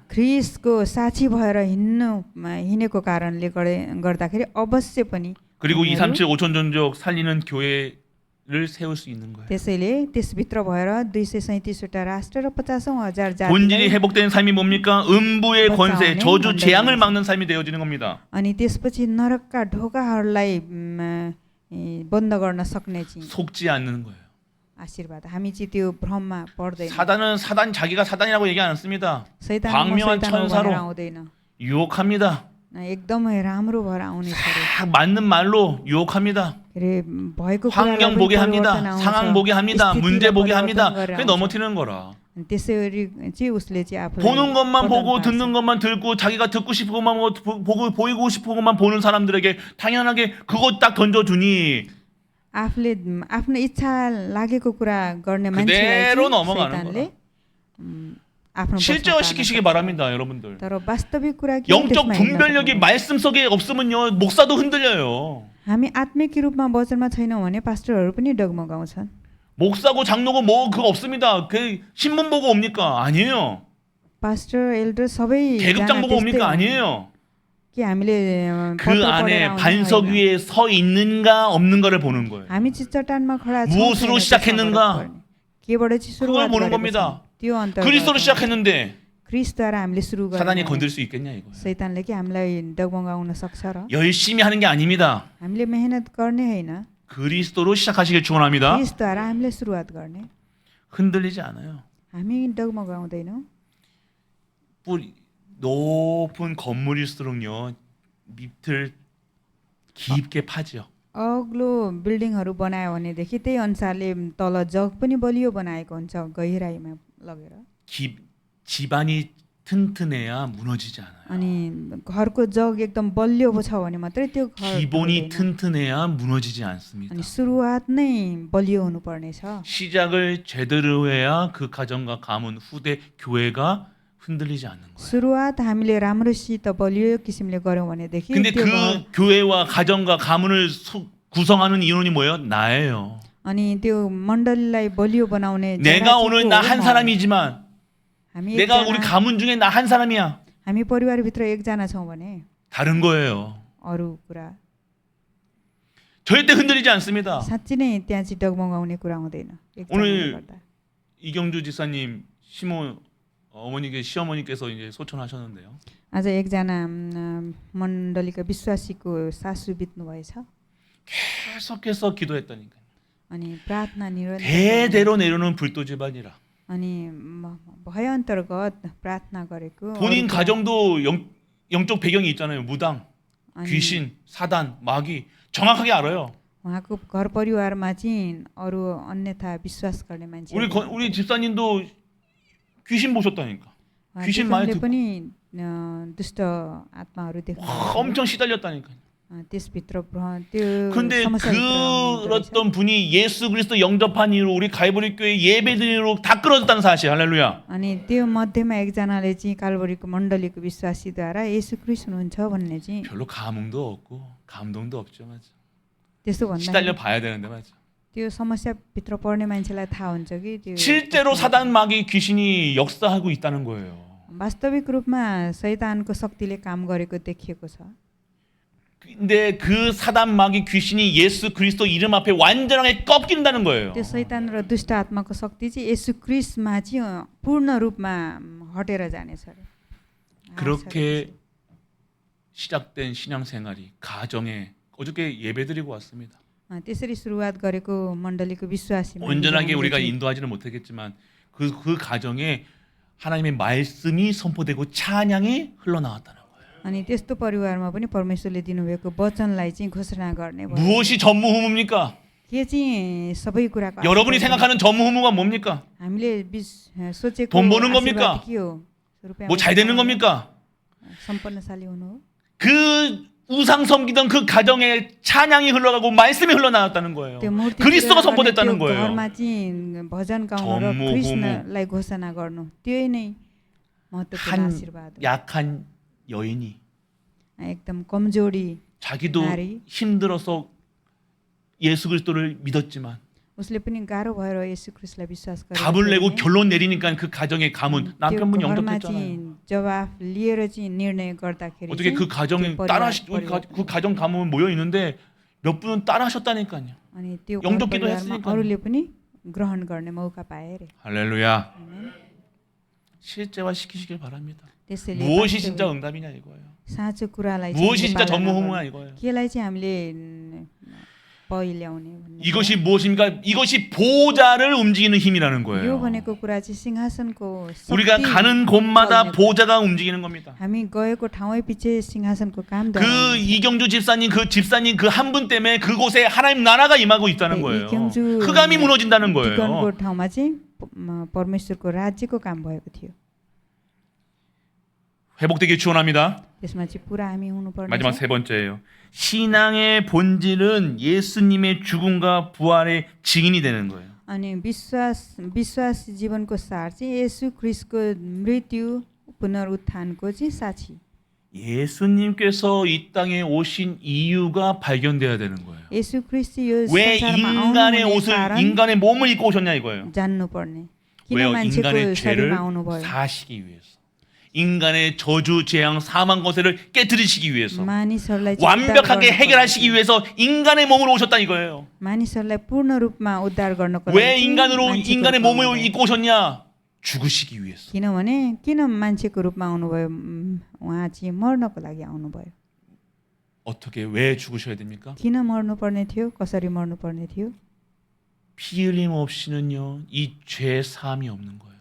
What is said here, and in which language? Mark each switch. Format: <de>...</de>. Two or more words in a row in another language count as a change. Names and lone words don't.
<ne>ख्रिस्टको साक्षी भएर हिँडेको कारणले गर्दाखेरि अवश्य पनि</ne> <ko>그리고</ko> <ne>हामीहरू</ne> <ko>237 5천 종족 살리는 교회를 세울 수 있는 거예요.</ko> <ne>त्यसैले त्यसभित्र भएर 237वटा राष्ट्र र 50,000</ne> <ko>본질이</ko> <ne>जातिलाई</ne> <ko>회복되는 삶이 뭡니까? 음부의 권세,</ko> <ne>बचाउने</ne> <ko>저주,</ko> <ne>मण्डली</ne> <ko>재앙을</ko> <ne>हुन्छ।</ne> <ko>막는 삶이 되어지는 겁니다.</ko> <ne>अनि त्यसपछि नरकका ढोकाहरूलाई बन्द गर्न सक्ने चाहिँ</ne> <ko>속지 않는 거예요.</ko> <ne>आशीर्वाद हामी चाहिँ त्यो भ्रममा पर्दैन</ne> <ko>사단 자기가 사단이라고 얘기 안 했습니다.</ko> <ne>शैतान</ne> <ko>광명한</ko> <ne>शैतान हो</ne> <ko>천사로</ko> <ne>भनेर आउँदैन</ne> <ko>유혹합니다.</ko> <ne>एकदमै राम्रो भएर आउने छ अरे।</ne> <ko>딱 맞는 말로 유혹합니다.</ko> <ne>के अरे भएको</ne> <ko>환경</ko> <ne>कुरालाई</ne> <ko>보게</ko> <ne>पनि</ne> <ko>합니다.</ko> <ne>परिवर्तन आउँछ,</ne> <ko>상황 보게 합니다.</ko> <ne>स्थितिलाई</ne> <ko>문제 보게</ko> <ne>परिवर्तन</ne> <ko>합니다.</ko> <ne>गरेर</ne> <ko>그게</ko> <ne>आउँछ।</ne> <ko>넘어뜨리는 거라.</ko> <ne>अनि त्यसरी चाहिँ उसले चाहिँ आफूलाई</ne> <ko>보는 것만</ko> <ne>बदल</ne> <ko>보고</ko> <ne>पार्छ।</ne> <ko>듣는 것만 듣고 자기가 듣고 싶은 것만 보고 보이고 싶은 것만 보는 사람들에게 당연하게 그것 딱 던져주니</ko> <ne>आफूले आफ्नो इच्छा लागेको कुरा गर्ने मान्छेलाई</ne> <ko>그대로</ko> <ne>चाहिँ</ne> <ko>넘어가는</ko> <ne>शैतानले आफ्नो पक्षमा</ne> <ko>실제화시키시기</ko> <ne>पार्न सक्छ।</ne> <ko>바랍니다, 여러분들.</ko> <ne>तर वास्तविक कुरा के हो</ne> <ko>영적</ko> <ne>त्यसमा हिँड्न</ne> <ko>분별력이</ko> <ne>सक्नु।</ne> <ko>말씀 속에 없으면요 목사도 흔들려요.</ko> <ne>हामी आत्मिक रूपमा वचनमा छैनौँ भने पास्टरहरू पनि डगमगाउँछन्</ne> <ko>목사고 장로고 뭐 그거 없습니다. 그 신문 보고 옵니까? 아니에요.</ko> <ne>पास्टर एल्डर सबै</ne> <ko>계급장</ko> <ne>जना</ne> <ko>보고 옵니까?</ko> <ne>त्यस्तै</ne> <ko>아니에요.</ko> <ne>कि हामीले</ne> <ko>그</ko> <ne>पत्र पढेर</ne> <ko>안에</ko> <ne>आउने</ne> <ko>반석</ko> <ne>होइन।</ne> <ko>위에 서 있는가 없는가를 보는 거예요.</ko> <ne>हामी चाहिँ चट्टानमा खडा छौँ</ne> <ko>무엇으로</ko> <ne>छैन,</ne> <ko>시작했는가?</ko> <ne>त्यसमा फरक पर्ने। केबाट चाहिँ</ne> <ko>그걸</ko> <ne>सुरुवात</ne> <ko>보는</ko> <ne>गरेको</ne> <ko>겁니다.</ko> <ne>छौँ, त्यो अन्तर्गत</ne> <ko>그리스도로 시작했는데</ko> <ne>क्रिस्टद्वारा हामीले सुरु</ne> <ko>사단이</ko> <ne>गर्ने</ne> <ko>건들 수 있겠냐 이거예요.</ko> <ne>शैतानले कि हामीलाई डगमगाउन सक्छ र</ne> <ko>열심히 하는 게 아닙니다.</ko> <ne>हामीले मेहनत गर्ने होइन</ne> <ko>그리스도로 시작하시길 축원합니다.</ko> <ne>क्रिस्टद्वारा हामीले सुरुवात गर्ने</ne> <ko>흔들리지 않아요.</ko> <ne>हामी डगमगाउँदैनौँ</ne> <ko>높은 건물일수록요 밑을 깊게 파죠.</ko> <ne>अग्लो बिल्डिङहरू बनायो भनेदेखि त्यही अनुसारले तल जग पनि बलियो बनाएको हुन्छ गहिराइमा लगेर</ne> <ko>집안이 튼튼해야 무너지지 않아요.</ko> <ne>अनि घरको जग एकदम बलियो छ भने मात्रै त्यो घर</ne> <ko>기본이</ko> <ne>ढल्दैन।</ne> <ko>튼튼해야 무너지지 않습니다.</ko> <ne>अनि सुरुवात नै बलियो हुनुपर्नेछ</ne> <ko>시작을 제대로 해야 그 가정과 가문, 후대, 교회가 흔들리지 않는 거예요.</ko> <ne>सुरुवात हामीले राम्रोसित बलियो किसिमले गर्यौँ भनेदेखि</ne> <ko>근데</ko> <ne>त्यो</ne> <ko>그</ko> <ne>घर-</ne> <ko>교회와 가정과 가문을 구성하는 인원이 뭐예요? 나예요.</ko> <ne>अनि त्यो मण्डलीलाई बलियो बनाउने जरा</ne> <ko>내가</ko> <ne>चाहिँ</ne> <ko>오늘</ko> <ne>को</ne> <ko>나</ko> <ne>हो?</ne> <ko>한 사람이지만</ko> <ne>हामी</ne> <ko>내가 우리</ko> <ne>एकजना-</ne> <ko>가문 중에 나 한 사람이야.</ko> <ne>हामी परिवारभित्र एकजना छौँ भने</ne> <ko>다른 거예요.</ko> <ne>अरू कुरा</ne> <ko>절대 흔들리지 않습니다.</ko> <ne>साँच्ची नै त्यहाँ चाहिँ डगमगाउने कुरा हुँदैन एकजनाले</ne> <ko>오늘</ko> <ne>गर्दा।</ne> <ko>이경주 지사님 시어머니께서 이제 소천하셨는데요.</ko> <ne>आज एकजना मण्डलीका विश्वासीको सासू बित्नु भएछ</ne> <ko>계속해서 기도했다니까요.</ko> <ne>अनि प्रार्थना निरन्तर</ne> <ko>대대로 내려오는 불도 집안이라.</ko> <ne>अनि भय अन्तर्गत प्रार्थना गरेको</ne> <ko>본인</ko> <ne>अरूको-</ne> <ko>가정도 영적 배경이 있잖아요. 무당,</ko> <ne>अनि</ne> <ko>귀신, 사단, 마귀 정확하게 알아요.</ko> <ne>उहाँको घर परिवारमा चाहिँ अरू अन्यथा विश्वास गर्ने मान्छे</ne> <ko>우리 집사님도 귀신 보셨다니까. 귀신 많이 듣고</ko> <ne>पनि दुष्ट आत्माहरू देख्नु</ne> <ko>엄청 시달렸다니까.</ko> <ne>त्यसभित्र त्यो</ne> <ko>근데</ko> <ne>समस्याभित्र आउनुहुँदो रहेछ।</ne> <ko>그랬던 분이 예수 그리스도 영접한 이후로 우리 갈보리 교회 예배드리로 다 끌어졌다는 사실. 할렐루야.</ko> <ne>अनि त्यो मध्येमा एकजनाले चाहिँ कालबरीको मण्डलीको विश्वासीद्वारा येशू क्रिस्ट हुनुहुन्छ भन्ने चाहिँ</ne> <ko>별로 감흥도 없고 감동도 없죠, 맞아.</ko> <ne>त्यस्तो</ne> <ko>시달려</ko> <ne>भन्दा</ne> <ko>봐야 되는데 맞아.</ko> <ne>त्यो समस्याभित्र पर्ने मान्छेलाई थाहा हुन्छ कि त्यो</ne> <ko>실제로 사단 마귀 귀신이 역사하고 있다는 거예요.</ko> <ne>वास्तविक रूपमा शैतानको शक्तिले काम गरेको देखिएको छ।</ne> <ko>근데 그 사단 마귀 귀신이 예수 그리스도 이름 앞에 완전하게 꺾인다는 거예요.</ko> <ne>त्यो शैतान र दुष्ट आत्माको शक्ति चाहिँ येशू ख्रीष्टमा चाहिँ पूर्ण रूपमा हटेर जानेछ अरे।</ne> <ko>그렇게 시작된 신앙생활이 가정에 어저께 예배드리고 왔습니다.</ko> <ne>त्यसरी सुरुवात गरेको मण्डलीको विश्वासी</ne> <ko>온전하게 우리가 인도하지는 못하겠지만 그 가정에 하나님의 말씀이 선포되고 찬양이 흘러나왔다는 거예요.</ko> <ne>अनि त्यस्तो परिवारमा पनि परमेश्वरले दिनुभएको वचनलाई चाहिँ घोषणा गर्ने भयो।</ne> <ko>무엇이 전무후무입니까?</ko> <ne>के चाहिँ सबै कुराको</ne> <ko>여러분이 생각하는 전무후무가 뭡니까?</ko> <ne>हामीले सोचेको</ne> <ko>돈 버는 겁니까?</ko> <ne>आशीर्वाद के हो? रुपैयाँ</ne> <ko>뭐 잘 되는 겁니까?</ko> <ne>सम्पन्नशाली हुनु हो?</ne> <ko>그 우상 섬기던 그 가정에 찬양이 흘러가고 말씀이 흘러나왔다는 거예요.</ko> <ne>त्यो मूर्ति</ne> <ko>그리스도가</ko> <ne>पूजा गर्ने</ne> <ko>선포됐다는</ko> <ne>त्यो</ne> <ko>거예요.</ko> <ne>घरमा चाहिँ भजन गाउनु र</ne> <ko>전무후무.</ko> <ne>कृष्णलाई घोषणा गर्नु त्यही नै महत्त्वपूर्ण</ne> <ko>한</ko> <ne>आशीर्वाद हो।</ne> <ko>약한 여인이</ko> <ne>एकदम कमजोरी</ne> <ko>자기도 나리. 힘들어서 예수 그리스도를 믿었지만</ko> <ne>उसले पनि गाह्रो भएर येशू ख्रीष्टलाई विश्वास गरेको</ne> <ko>답을</ko> <ne>थियो</ne> <ko>내고</ko> <ne>भने</ne> <ko>결론 내리니까 그 가정의 가문</ko> <ne>त्यो</ne> <ko>남편분이</ko> <ne>घरमा</ne> <ko>영접했잖아요.</ko> <ne>चाहिँ जवाफ लिएर चाहिँ निर्णय गर्दाखेरि</ne> <ko>어떻게 그</ko> <ne>चाहिँ</ne> <ko>가정에</ko> <ne>त्यो</ne> <ko>그 가정 가문 모여 있는데 몇 분은 따라하셨다니까요.</ko> <ne>अनि त्यो</ne> <ko>영접기도</ko> <ne>परिवारमा</ne> <ko>했으니까요.</ko> <ne>अरूले पनि ग्रहण गर्ने मौका पाए रे।</ne> <ko>할렐루야. 실제화 시키시길 바랍니다.</ko> <ne>त्यसैले</ne> <ko>무엇이</ko> <ne>वास्तविक</ne> <ko>진짜 응답이냐 이거예요.</ko> <ne>साँचो कुरालाई चाहिँ</ne> <ko>무엇이</ko> <ne>हामीले</ne> <ko>진짜</ko> <ne>पालना</ne> <ko>전무후무냐</ko> <ne>गर्नु।</ne> <ko>이거예요.</ko> <ne>केलाई चाहिँ हामीले पहिल्याउने भन्ने</ne> <ko>이것이 무엇입니까? 이것이 보좌를 움직이는 힘이라는</ko> <ne>यो</ne> <ko>거예요.</ko> <ne>भनेको कुरा चाहिँ सिंहासनको</ne> <ko>우리가</ko> <ne>शक्ति</ne> <ko>가는 곳마다</ko> <ne>चल्ने कुरा।</ne> <ko>보좌가 움직이는 겁니다.</ko> <ne>हामी गएको ठाउँै पछि सिंहासनको काम</ne> <ko>그 이경주 집사님 그 한 분 때문에 그곳에 하나님 나라가 임하고 있다는 거예요. 흑암이 무너진다는 거예요.</ko> <ne>को ठाउँमा चाहिँ परमेश्वरको राज्यको काम भएको थियो।</ne> <ko>회복되길 축원합니다.</ko> <ne>त्यसमा चाहिँ पुरा हामी हुनुपर्ने</ne> <ko>마지막</ko> <ne>छ।</ne> <ko>세 번째예요. 신앙의 본질은 예수님의 죽음과 부활의 증인이 되는 거예요.</ko> <ne>अनि विश्वास जीवनको सार चाहिँ येशू ख्रीष्टको मृत्यु पुनरुत्थानको चाहिँ साक्षी।</ne> <ko>예수님께서 이 땅에 오신 이유가 발견돼야 되는 거예요.</ko> <ne>येशू ख्रीष्ट यो</ne> <ko>왜</ko> <ne>संसारमा</ne> <ko>인간의</ko> <ne>आउनुहुने</ne> <ko>옷을</ko> <ne>कारण</ne> <ko>인간의 몸을 입고 오셨냐 이거예요.</ko> <ne>जान्नुपर्ने। किन</ne> <ko>왜요?</ko> <ne>मान्छेको</ne> <ko>인간의 죄를</ko> <ne>शरीरमा आउनुभयो?</ne> <ko>사하시기 위해서. 인간의 저주, 재앙, 사망 것을 깨뜨리시기 위해서.</ko> <ne>मानिसहरूलाई चाहिँ</ne> <ko>완벽하게</ko> <ne>उद्धार गर्नको</ne> <ko>해결하시기</ko> <ne>लागि।</ne> <ko>위해서 인간의 몸으로 오셨다 이거예요.</ko> <ne>मानिसहरूलाई पूर्ण रूपमा उद्धार गर्नको</ne> <ko>왜</ko> <ne>लागि मान्छेको</ne> <ko>인간의</ko> <ne>रूपमा</ne> <ko>몸을</ko> <ne>आउनुभयो।</ne> <ko>입고 오셨냐? 죽으시기 위해서.</ko> <ne>किनभने किन मान्छेको रूपमा आउनुभयो? उहाँ चाहिँ मर्नको लागि आउनुभयो।</ne> <ko>어떻게 왜 죽으셔야 됩니까?</ko> <ne>किन मर्नुपर्ने थियो? कसरी मर्नुपर्ने थियो?</ne> <ko>피 흘림 없이는요 이 죄 사함이 없는 거예요.</ko>